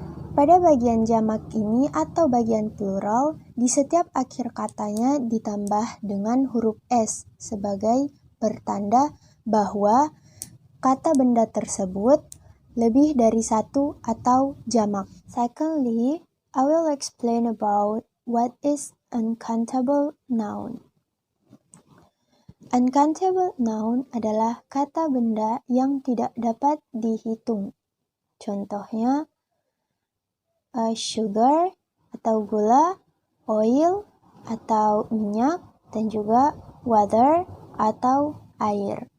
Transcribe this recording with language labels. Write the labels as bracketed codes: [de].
[id] Pada bagian jamak ini atau bagian plural, di setiap akhir katanya ditambah dengan huruf S sebagai pertanda bahwa kata benda tersebut lebih dari satu atau jamak. [en] Secondly, I will explain about what is uncountable noun. [id] Uncountable noun adalah kata benda yang tidak dapat dihitung. Contohnya, sugar atau gula, oil atau minyak, dan juga water atau air.